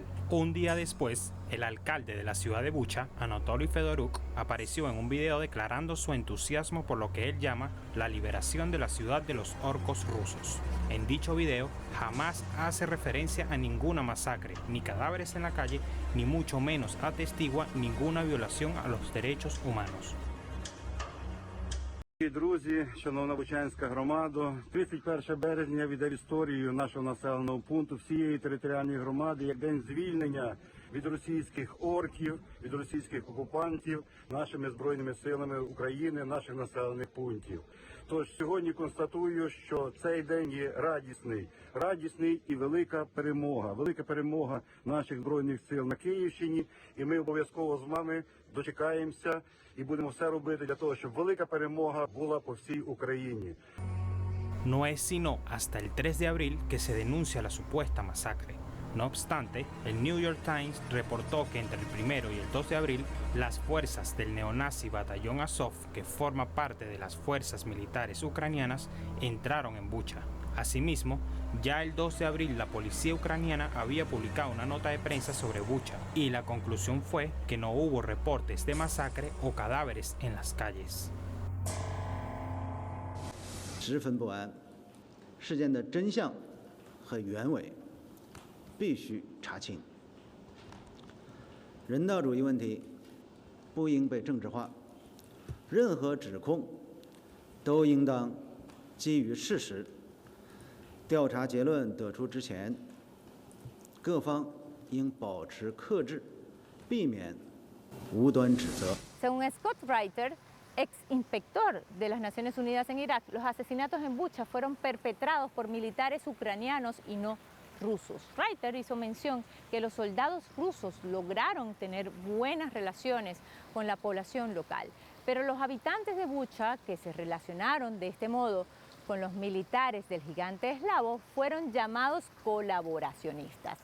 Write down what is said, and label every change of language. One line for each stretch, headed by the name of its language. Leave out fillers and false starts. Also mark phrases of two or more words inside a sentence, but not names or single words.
Spanish: Un día después, el alcalde de la ciudad de Bucha, Anatoly Fedoruk, apareció en un video declarando su entusiasmo por lo que él llama la liberación de la ciudad de los orcos rusos. En dicho video, jamás hace referencia a ninguna masacre, ni cadáveres en la calle, ni mucho menos atestigua ninguna violación a los derechos humanos.
Ukrainian: Друзі, шановна Бучанська громада, 31 березня війде в історію нашого населеного пункту всієї територіальної громади як день звільнення від російських орків, від російських окупантів нашими Збройними силами України, наших населених пунктів. Тож сьогодні констатую, що цей день є радісний і велика перемога наших Збройних сил на Київщині, і ми обов'язково з вами дочекаємося і будемо все робити для того, щоб велика перемога була по всій Україні.
Spanish: No es sino hasta el 3 de abril que se denuncia la supuesta masacre. No obstante, el New York Times reportó que entre el 1 y el 2 de abril, las fuerzas del neonazi Batallón Azov, que forma parte de las fuerzas militares ucranianas, entraron en Bucha. Asimismo, ya el 2 de abril la policía ucraniana había publicado una nota de prensa sobre Bucha y la conclusión fue que no hubo reportes de masacre o cadáveres en las calles.
Chinese: 十分不安，事件的真相和原委必须查清。人道主义问题不应被政治化，任何指控都应当基于事实。调查结论得出之前，各方应保持克制，避免无端指责。
Spanish: Según Scott Reiter, ex inspector de las Naciones Unidas en Irak, los asesinatos en Bucha fueron perpetrados por militares ucranianos y no rusos. Reiter hizo mención que los soldados rusos lograron tener buenas relaciones con la población local, pero los habitantes de Bucha, que se relacionaron de este modo con los militares del gigante eslavo, fueron llamados colaboracionistas.